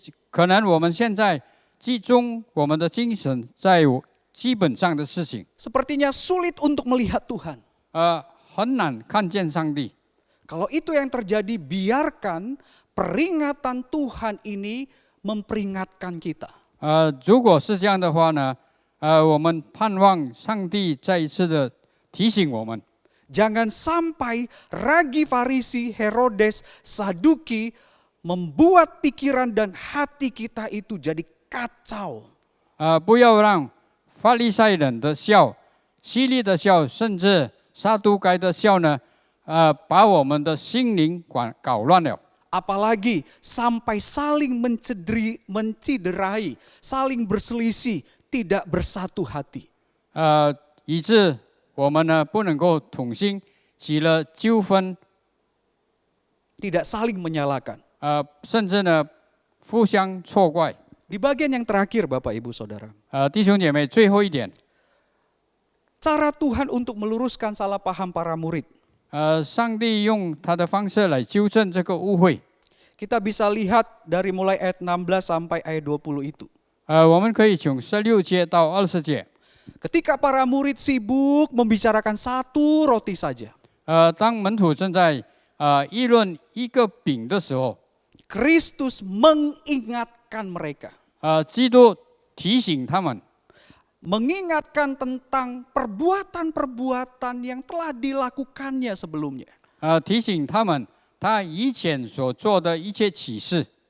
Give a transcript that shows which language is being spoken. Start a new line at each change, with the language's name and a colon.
Chinese: 可能我们现在集中我们的精神在基本上的事情，
Indonesian: Sepertinya sulit untuk melihat Tuhan.
Chinese: 很难看见上帝。
Indonesian: Kalau itu yang terjadi, biarkan peringatan Tuhan ini memperingatkan kita.
Chinese: 如果是这样的话呢，我们盼望上帝再一次的提醒我们，
Indonesian: Jangan sampai ragi Farisi, Herodes, Saduki membuat pikiran dan hati kita itu jadi kacau.
Chinese: 不要让法利赛人的笑、希律的笑，甚至撒都该的笑呢，把我们的心灵搞乱了。
Indonesian: Apalagi sampai saling menciderai, saling berselisih, tidak bersatu hati.
Chinese: 以致我们呢不能够同心，起了纠纷，
Indonesian: Tidak saling menyalahkan.
Chinese: 甚至呢互相错怪。
Indonesian: Di bagian yang terakhir Bapak Ibu Saudara,
Chinese: 弟兄姐妹，最后一点，
Indonesian: cara Tuhan untuk meluruskan salah paham para murid.
Chinese: 上帝用他的方式来纠正这个误会。
Indonesian: Kita bisa lihat dari mulai ayat 16 sampai ayat 20 itu.
Chinese: 我们可以从16节到20节。
Indonesian: Ketika para murid sibuk membicarakan satu roti saja,
Chinese: 当门徒正在议论一个饼的时候，
Indonesian: Kristus mengingatkan mereka.
Chinese: 基督提醒他们，
Indonesian: Mengingatkan tentang perbuatan-perbuatan yang telah dilakukannya sebelumnya.
Chinese: 提醒他们他以前所做的一切启示。